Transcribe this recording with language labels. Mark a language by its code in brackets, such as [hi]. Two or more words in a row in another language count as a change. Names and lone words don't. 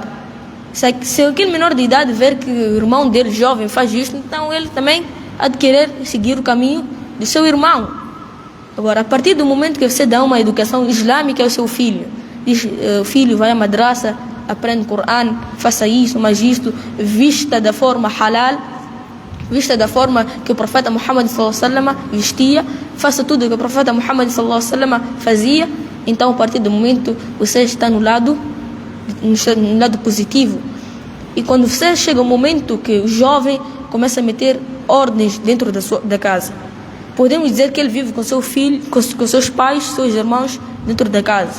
[pt] Se aquele menor de idade ver que o irmão dele jovem faz isto, então ele também há de querer seguir o caminho do seu irmão. Agora, a partir do momento que você dá uma educação islâmica ao seu filho, diz, filho, vai à madraça, aprende o Coran, faça isso, mas isto, vista da forma halal, vista da forma que o profeta Muhammad [ar] صلى الله عليه وسلم [pt] vestia, faça tudo que o profeta Muhammad [ar] صلى الله عليه وسلم [pt] fazia, então a partir do momento você está no lado positivo. E quando você chega ao momento que o jovem começa a meter ordens dentro da casa, podemos dizer que ele vive com seu filho, com seus pais, seus irmãos dentro da casa.